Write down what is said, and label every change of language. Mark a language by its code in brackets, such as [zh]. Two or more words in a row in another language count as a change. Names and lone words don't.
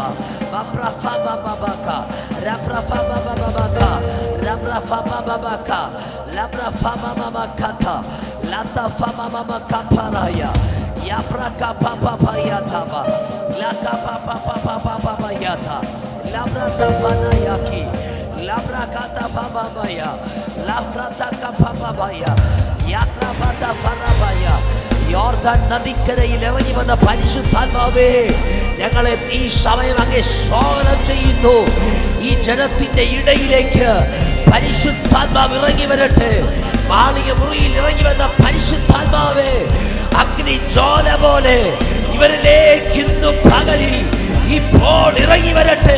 [ml] maprafa baba baka, raprafa baba baka, raprafa baba baka, laprafa mama kata, lata fama mama kaparaya, yapraka papa payataba, laka papa papa papa yata, labrata fana yaki, labrakata fama baya, lafrata kapapa baya, yatra bata fara baya. യോർദാൻ നദിക്കരയിൽ ഇറങ്ങി വന്ന പരിശുദ്ധാത്മാവേ, ഞങ്ങളെ ഈ സമയം അങ്ങേ സ്വാഗതം ചെയ്യുന്നു. ഈ ജനത്തിന്റെ ഇടയിലേക്ക് പരിശുദ്ധാത്മാവ് ഇറങ്ങി വരട്ടെ. മാളിക മുറിയിൽ ഇറങ്ങി വന്ന പരിശുദ്ധാത്മാവേ, അഗ്നി ജ്വാല പോലെ ഇവരിലേക്ക് ഇന്നു പകലിൽ ഇപ്പോൾ ഇറങ്ങി വരട്ടെ.